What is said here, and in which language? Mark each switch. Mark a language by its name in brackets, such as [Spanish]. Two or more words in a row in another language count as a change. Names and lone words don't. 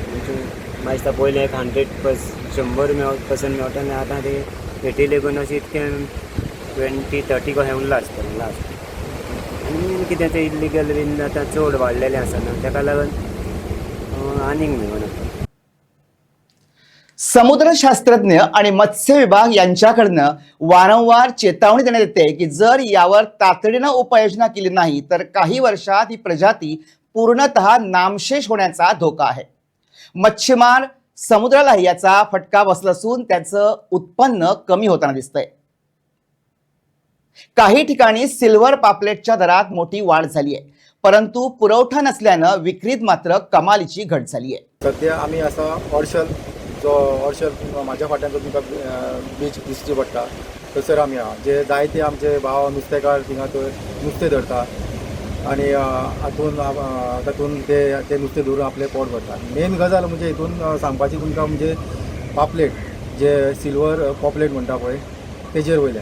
[Konkani] म्हणजे म्हाका दिसता पयलीं 100% मेळटा आनी आतां ते रेटी लेगून अशें इतकें 20-30 कशें लास्ट. आनी कितें तें इल्लिगल बीन आतां चड वाडलेलें आसा न्हू, ताका लागून आनीक मेळना. [Marathi] समुद्रशास्त्रज्ञ आणि मत्स्य विभाग यांच्याकडनं वारंवार चेतावणी देण्यात येते की जर यावर तातडीनं उपाययोजना केली नाही तर काही वर्षात ही प्रजाती पूर्णतः नामशेष होण्याचा धोका आहे. मच्छीमार समुद्रालाही याचा फटका बसला असून त्याचं उत्पन्न कमी होताना दिसतंय. काही ठिकाणी सिल्वर पापलेटच्या दरात मोठी वाढ झाली आहे, परंतु पुरवठा नसल्यानं विक्रीत मात्र कमालीची घट झाली आहे. [Konkani] सध्या आम्ही असा हॉर्शल माझ्या फाट्यान जो तुमकां बीच दिसची पडटा थंयसर आमी आहा, जे जायते आमचे भाव नुस्तेकार थिंगा थंय नुस्तें धरता आनी तातूंत ते नुस्तें धरून आपलें पोट भरता. मेन गजाल म्हणजे हितून सांगपाची तुमकां म्हणजे पापलेट जे [English] silver pomfret [Konkani] म्हणटा पळय तेजेर वयल्यान.